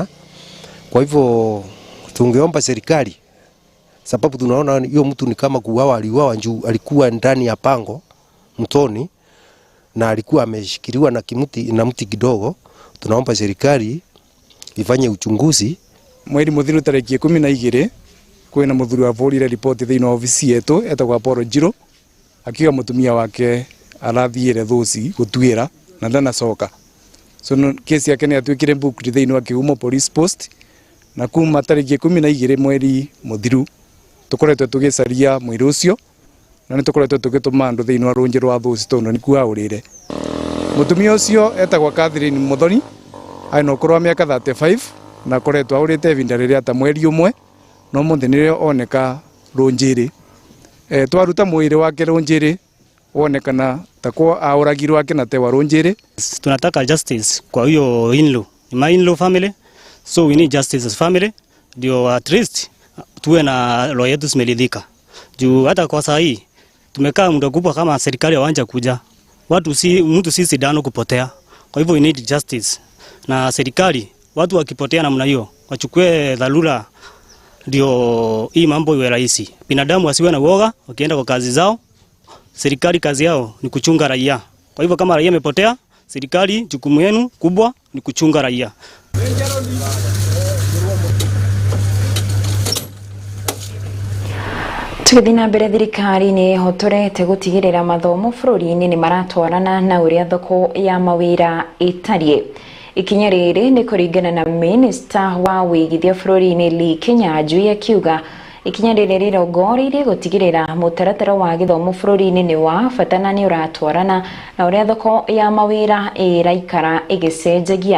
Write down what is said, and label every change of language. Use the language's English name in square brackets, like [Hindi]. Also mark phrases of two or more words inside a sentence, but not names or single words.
[Swahili] Kwa hivyo tungeomba serikali, sababu tunaona hiyo mtu ni kama kuuawa, aliuawa juu alikuwa ndani ya pango mtoni na alikuwa ameshikiliwa na mti kidogo. Tunaomba serikali ifanye uchunguzi. [Kikuyu] Mweri muthiru tariki 12 kwina muthuri wa bũrũri report thĩinĩ wa ofisi yetu etagwa Paul Njiro akiwa mutumia wake arathiire Thuci gũtuĩra na ndanacoka. So kesi yake nĩ atuĩkire booked thĩinĩ wa Kĩhumo police post, na kuma tariki 12 mweri muthiru tukoretwo tugicaria mwĩrĩ ũcio na nĩ tukoretwo tugĩtũma andũ thĩinĩ wa rũnjĩ rwa Thuci tondũ nĩ kuga ũrĩre. Mutumia ũcio etagwa Catherine Muthoni aina ũkũrũ wa mĩaka 35 na koretwo aũrĩte ivinda rĩrĩa ta mweri ũmwe, no mũthĩ nĩrĩo oneka rũnjĩrĩ. Twaruta mwĩrĩ wake rũnjĩrĩ wonekana takwa aũragirwo wake na tewa rũnjĩrĩ. [English] Tunataka justice [Swahili] kwa hiyo [English] in-law, my in-law family, so we need justice as family ndio at least [Swahili] tuwe na roho yetu zimeridhika. Juu hata kwa saa hii tumekaa muda kubwa kama serikali hawanja kuja. Mtu si sidano kupotea. Kwa hivyo [English] we need justice. [Swahili] Na serikali watu wakipotea namna hiyo wachukue dharura ndio hii mambo iwe rahisi. Binadamu wasiwe na woga wakienda kwa kazi zao. Serikali kazi yao ni kuchunga raia. Kwa hivyo kama raia imepotea, serikali jukumu yenu kubwa ni kuchunga raia. [Kikuyu] Tugithina mbere thirikari ni hotorete gutigirira mathomo bururi-ini ni maratwarana na uria thoko ya mawira itarie. Ikinya riri ni kuringana na Minister wa wigithia bururi-ini Lee Kinyanjui akiuga ikinya riri rirongoririe gutigirira mutaratara wa githomo bururi-ini ni wa bata na ni uratwarana na uria thoko ya mawira iraikara igicenjagia.